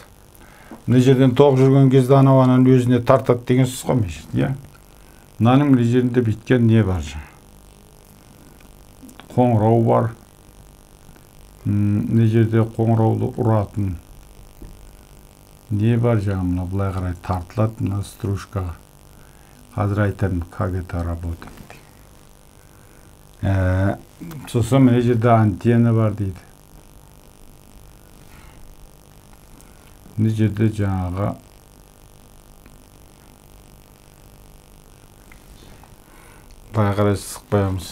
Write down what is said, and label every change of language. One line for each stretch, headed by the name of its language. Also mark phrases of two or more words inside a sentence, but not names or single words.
Kazakh: Мына жерден тоқ жүрген кезде анауанан өзіне тартады деген сөз ғой ме жерде, мынаның мына жерінде біткен не бар жаңа? Қоңырау бар. Мына жерде қоңыраулы ұратын не бар жаңа, мына былай қарай тартылады мына стружкаға. Қазір айтамын,
Russian: как это работает.
Kazakh: Сосын мына жерде антенна бар дейді. Мына жерде жаңағы былай қарай сызып қоямыз.